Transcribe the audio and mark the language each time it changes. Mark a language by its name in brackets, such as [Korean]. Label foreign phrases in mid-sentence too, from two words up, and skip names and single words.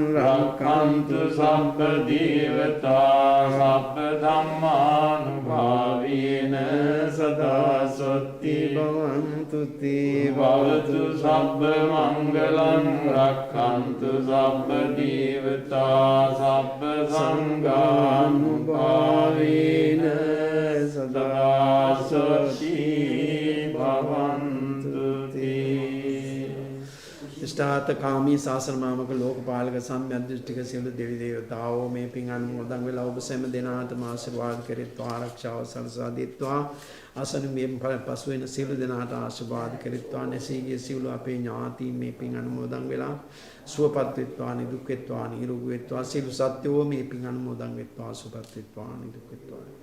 [Pali] රක්ඛන්තු සබ්බ දේවතා සබ්බ ධම්මානුභාවේන සදා සත්‍ති භවන්තු තේ භවතු සබ්බ මංගලං රක්ඛන්තු සබ්බ දේවතා සබ්බ සංඝානුභාවේන සදා සත්‍ති භවන්තු තේ. [Sinhala] ඉෂ්ඨාත කාමී ශාසනමාමක ලෝකපාලක සම්යද්දෘෂ්ටික සියලු දෙවි දේවතාවෝ මේ පින් අනුමෝදන් වෙලා ඔබ සෑම දෙනාටම ආශිර්වාද කෙරෙත්වා ආරක්ෂාව සලසා දෙත්වා අසනුමියෙන් පසු වෙන සියලු දෙනාට ආශිර්වාද කෙරෙත්වා නැසී ගිය සියලු අපේ ඥාතීන් මේ පින් අනුමෝදන් වෙලා සුවපත් වෙත්වා නිදුක් වෙත්වා නිරෝගී වෙත්වා සියලු සත්වෝ මේ පින් අනුමෝදන් වෙත්වා සුවපත් වෙත්වා නිදුක් වෙත්වා